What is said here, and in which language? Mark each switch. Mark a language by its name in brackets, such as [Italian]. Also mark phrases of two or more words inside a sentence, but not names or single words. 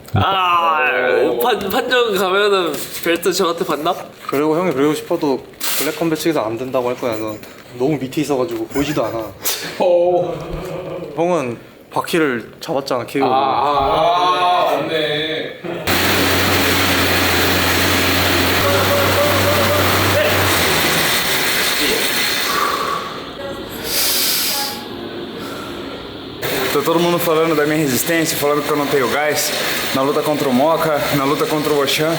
[Korean] 판정 가면은 벨트 저한테 반납? 그리고 형이 그러고 싶어도 블랙 컴뱃 측에서 안 된다고 할 거야. 넌 너무 밑에 있어가지고 보이지도 않아. 형은 바퀴를 잡았잖아 KO. 맞네. [Portuguese] Tá todo mundo falando da minha resistência, falando que eu não tenho gás na luta contra o Moca, na luta contra o Oshan.